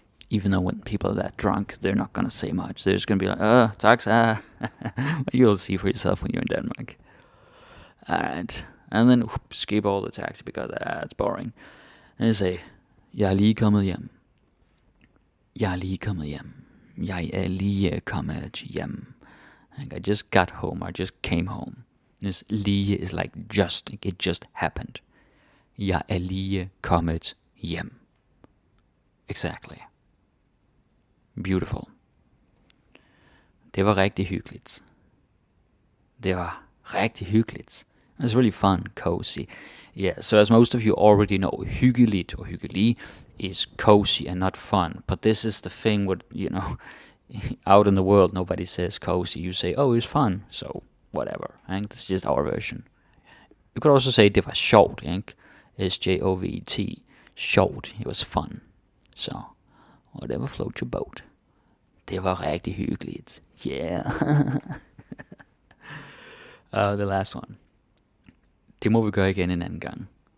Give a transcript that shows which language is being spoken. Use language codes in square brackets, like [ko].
[en] Even though when people are that drunk, they're not gonna say much. They're just gonna be like, taxa. You'll see for yourself when you're in Denmark. Alright. And then skip all the taxi because it's boring. And you say, [da] jeg er lige kommet hjem. Jeg er lige kommet hjem. Jeg er lige kommet hjem. [en] I just got home. I just came home. This lige is like just. It just happened. [da] Jeg er lige kommet hjem. [en] Exactly. Beautiful. [da] Det var rigtig hyggeligt. Det var rigtig hyggeligt. [en] It was really fun, cozy. Yeah, so as most of you already know, hyggeligt or hyggelig is cozy and not fun. But this is the thing with, out in the world, nobody says cozy. You say, oh, it's fun. So, whatever. And this is just our version. You could also say [da] det var sjovt, ikke? [en] S-J-O-V-T. Sjovt. It was fun. So, whatever floats your boat. [da] Det var rigtig hyggeligt. Yeah. [en] The last one. [da] Det må vi gøre igen en anden gang.